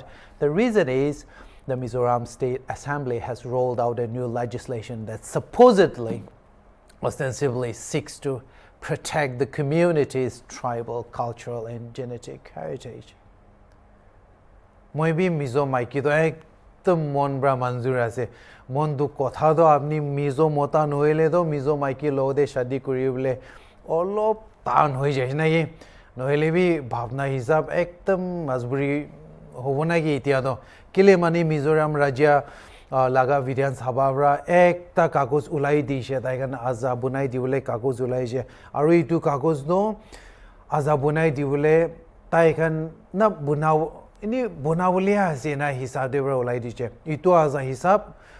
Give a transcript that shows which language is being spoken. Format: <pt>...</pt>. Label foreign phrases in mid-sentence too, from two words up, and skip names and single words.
<en>The reason is the Mizoram State Assembly has rolled out a new legislation that supposedly, ostensibly seeks to protect the community's tribal, cultural, and genetic heritage.</en> <nag>Moi bi Mizo maiki to ekdam mon bra manzur ase mon du kotha do apni Mizo mota nohile do Mizo maiki lo de shadi kori bole olop tan hoi jai na ye nohile bi bhavna hisab ekdam majburi hobo na ki itia do kile mani Mizoram rajya laga Vidyan Sabha bra ekta kagos ulai dishe tai kan aza bunai dibole kagos ulai je aru itu kagos do aza bunai dibole tai kan na bunau ini bunawliya ase na hisab de bra ulai dishe itu aza hisab</nag>